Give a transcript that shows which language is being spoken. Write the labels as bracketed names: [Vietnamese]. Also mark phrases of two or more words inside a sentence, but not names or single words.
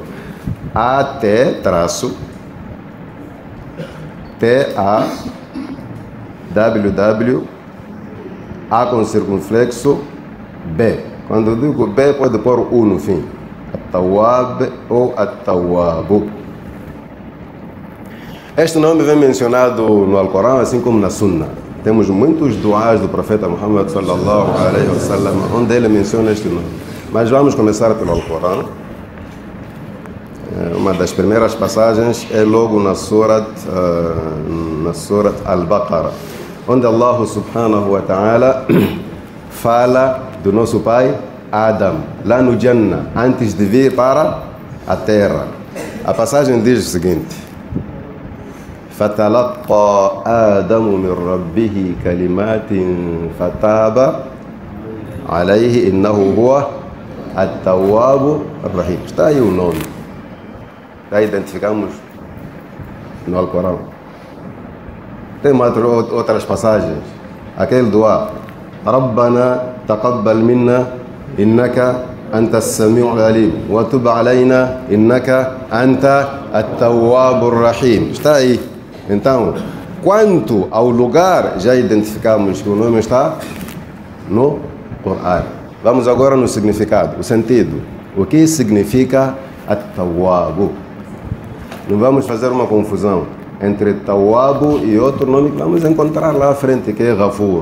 [Portuguese] A-T traço T-A-W-W A com circunflexo B. Quando eu digo B, pode pôr U no fim. At-Tawwab ou At-Tawwabu. Este nome vem mencionado no Alcorão, assim como na Sunna. Temos muitos duás do profeta Muhammad [Arabic] صلى الله عليه وسلم, [Portuguese] onde ele menciona este nome. Mas vamos começar pelo Alcorão. Uma das primeiras passagens é logo na Surat Al-Baqarah, onde Allah [Arabic] سبحانه وتعالى [Portuguese] fala do nosso pai Adam, lá no Jannah, antes de vir para a terra. A passagem diz o seguinte: [Arabic] فَتَلَقَّى آدَمُ مِنْ رَبِّهِ كَلِمَاتٍ فَتَابَ عَلَيْهِ إِنَّهُ هُوَ التَّوَّابُ الرَّحِيمُ. [Portuguese] Está aí o nome. Já identificamos no Alcorão. Tem outras passagens. Aquele dua: [Arabic] رَبَّنَا تَقَبَّلْ مِنَّا إِنَّكَ أنت السميع العليم وتب علينا إنك أنت التواب الرحيم. [Portuguese] Está aí. Então, quanto ao lugar, já identificamos que o nome está no Corão. Vamos agora no significado, o sentido. O que significa At-Tawwab? Não vamos fazer uma confusão entre Tawwab e outro nome que vamos encontrar lá à frente, que é Ghafur.